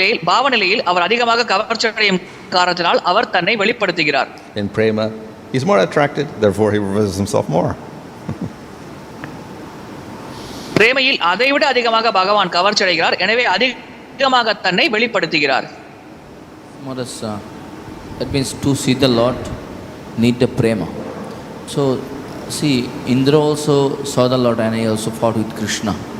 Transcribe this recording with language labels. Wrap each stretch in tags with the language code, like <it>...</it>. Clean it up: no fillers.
<ta>பாவநிலையில் அவர் அதிகமாக கவர்ச்சி அடையும் காரணத்தினால் அவர் தன்னை வெளிப்படுத்துகிறார்.</ta> <en>In prema he's more attracted, therefore he reveals himself more.</en> <ta>பிரேமையில் அதைவிட அதிகமாக பகவான் கவர்ச்சி அடைகிறார், எனவே அதிகமாக தன்னை வெளிப்படுத்துகிறார்.</ta> <en>That means to see the Lord need the prema. So see, Indra also saw the Lord and he also fought with Krishna.</en>